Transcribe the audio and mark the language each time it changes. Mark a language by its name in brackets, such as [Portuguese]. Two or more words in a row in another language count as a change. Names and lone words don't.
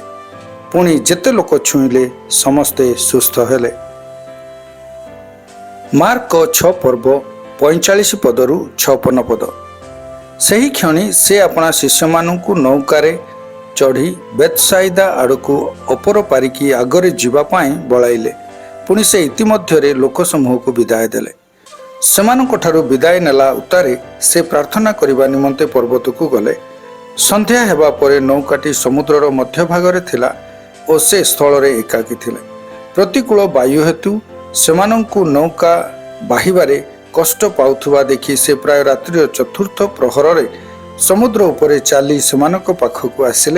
[Odia] ପୁଣି ଯେତେ ଲୋକ ଛୁଇଁଲେ ସମସ୍ତେ ସୁସ୍ଥ ହେଲେ। ମାର୍କ 6 ପର୍ବ 45 ପଦରୁ 56 ପଦ। ସେହି କ୍ଷଣି ସେ ଆପଣା ଶିଷ୍ୟମାନଙ୍କୁ ନୌକାରେ ଚଢ଼ି ବେଥସାଇଦା ଆଡ଼କୁ ଅପର ପାରିକି ଆଗରେ ଯିବା ପାଇଁ ବଳାଇଲେ। ପୁଣି ସେ ଇତିମଧ୍ୟ ଲୋକ ସମୂହ କୁ ବିଦାୟ ଦେଲେ। ସେମାନଙ୍କଠାରୁ ବିଦାୟ ନେଲା ଉତ୍ତାରେ ସେ ପ୍ରାର୍ଥନା କରିବା ନିମନ୍ତେ ପର୍ବତ କୁ ଗଲେ। ସନ୍ଧ୍ୟା ହେବା ପରେ ନୌକାଟି ସମୁଦ୍ରର ମଧ୍ୟ ଭାଗରେ ଥିଲା ଆଉ ସେ ସ୍ଥଳ ରେ ଏକାକୀ ଥିଲେ। ପ୍ରତିକୂଳ ବାୟୁ ହେତୁ ସେମାନଙ୍କୁ ନୌକା ବାହିବାରେ କଷ୍ଟ ପାଉଥିବା ଦେଖି ସେ ପ୍ରାୟ ରାତ୍ରି ଚତୁର୍ଥ ପ୍ରହର ରେ ସମୁଦ୍ର ଉପରେ ଚାଲି ସେମାନଙ୍କ ପାଖକୁ ଆସିଲେ।